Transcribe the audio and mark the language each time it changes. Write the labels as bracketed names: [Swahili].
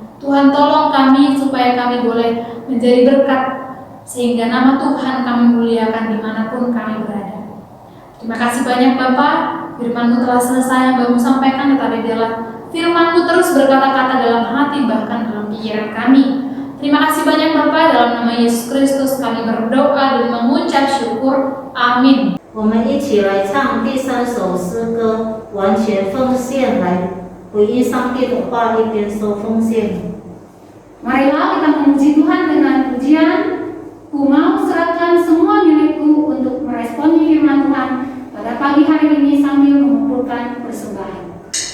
[Indonesian] Tuhan tolong kami supaya kami boleh menjadi berkat, sehingga nama Tuhan kami muliakan dimanapun kami berada. Terima kasih banyak Bapak, firman-Mu telah selesai yang baru sampaikan, tetapi biarlah firman-Mu terus berkata-kata dalam hati bahkan dalam pikiran kami. Terima kasih banyak Bapak, dalam nama Yesus Kristus kami berdoa dan mengucap syukur. Amin. [Chinese] 我们一起来唱第3首诗歌，完全奉献，来回应上帝的话，一边说奉献。 [Indonesian] Marilah kita memuji Tuhan dengan pujian. Ku mau serahkan semua milikku untuk meresponi firman Tuhan pada pagi hari ini sambil mengumpulkan persembahan.